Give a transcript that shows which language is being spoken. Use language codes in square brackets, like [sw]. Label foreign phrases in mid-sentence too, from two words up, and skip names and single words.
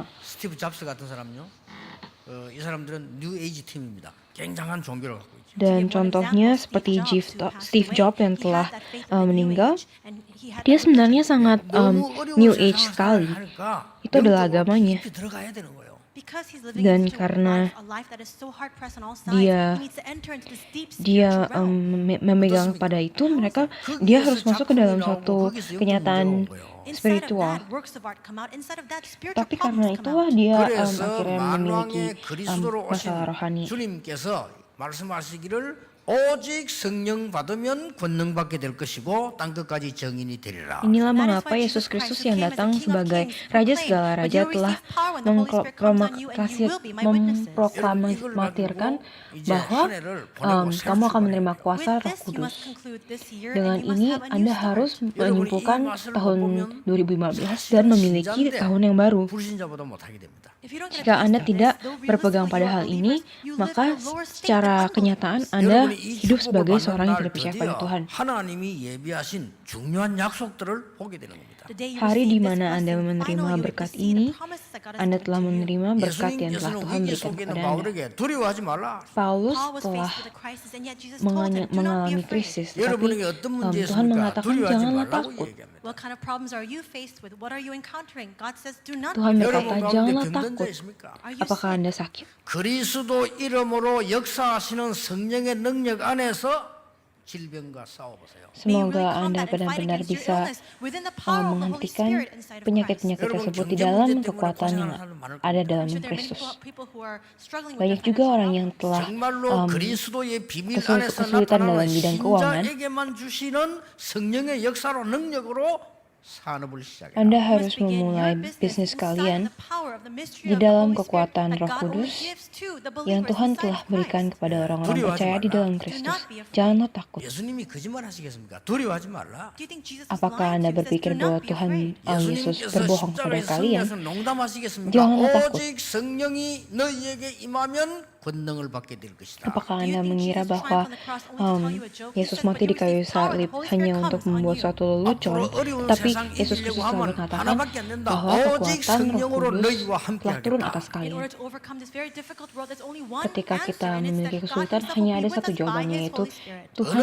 [ko] 스티브 잡스 같은 사람요, 이 사람들은 뉴 에이지 팀입니다. 굉장한 종교를 갖고 있죠. [id] Dan contohnya seperti Steve Jobs yang telah meninggal, dia sebenarnya sangat New Age sekali. Itu adalah agamanya. [ko] 깊이 들어가야 되는 거예요. [id] Dan karena dia memegang pada itu, dia harus masuk ke dalam suatu kenyataan spiritual. Tapi karena itulah dia akhirnya memiliki masalah rohani. [ko] 주님께서 말씀하시기를 오직 성령 받으면 권능 받게 될 것이고 땅 끝까지 정인이 되리라. [id] Inilah mengapa Yesus Kristus yang datang sebagai Raja segala Raja telah memproklamirkan bahwa kamu akan menerima kuasa Roh Kudus. Dengan ini Anda harus menyimpulkan tahun 2015 dan memiliki tahun yang baru. [ko] 불신자보다 못하게 됩니다. [id] Jika Anda tidak berpegang pada hal ini, maka secara kenyataan Anda hidup sebagai seorang yang tidak percaya pada Tuhan. [ko] 하나님이 예비하신 중요한 약속들을 보게 되는 겁니다. [id] Hari di mana Anda menerima berkat ini, Anda telah menerima berkat yang telah Tuhan berikan kepada Anda. [ko] 두려워하지 말라. [id] Paulus telah mengalami krisis, tapi Tuhan mengatakan janganlah takut. [en] What kind of problems are you faced with? What are you encountering? God says, do not [id] Tuhan [en] be [id] berkata, [en] afraid. [id] janganlah takut. [en] Are you [id] Apakah [en] sick? [id] Anda sakit? [ko] 그리스도 이름으로 역사하시는 성령의 능력 안에서 질병과 싸워보세요. [id] Semoga Anda benar-benar bisa menghentikan penyakit-penyakit tersebut di dalam kekuatan yang ada dalam Kristus. Banyak juga orang yang telah [ko] 정말로 그리스도의 비밀 안에서 [id] kesulitan dalam [ko] 나타나는 [id] bidang keuangan. [ko] 신자에게만 주시는 성령의 역사로 능력으로 산업을 시작해요. [id] Anda harus memulai bisnis kalian di dalam kekuatan Roh Kudus yang Tuhan telah berikan kepada orang-orang percaya di dalam Kristus. Janganlah takut. [ko] 예수님이 거짓말하시겠습니까? 두려워하지 말라. [id] Apakah Anda berpikir bahwa Tuhan Yesus [ko] 예수님께서 [id] berbohong kepada [ko] 십자가의 [id] kalian? [ko] 성령에서 농담하시겠습니까? [id] Janganlah takut. [ko] 오직 성령이 너희에게 임하면 권능을 받게 될 것이다. [id] Apakah Anda mengira bahwa Yesus mati di kayu salib hanya untuk membuat suatu lelucon? Tetapi Yesus Kristus telah mengatakan bahwa kekuatan Roh Kudus telah turun atas kalian. Ketika kita memiliki kesulitan, hanya ada satu jawabannya, yaitu Tuhan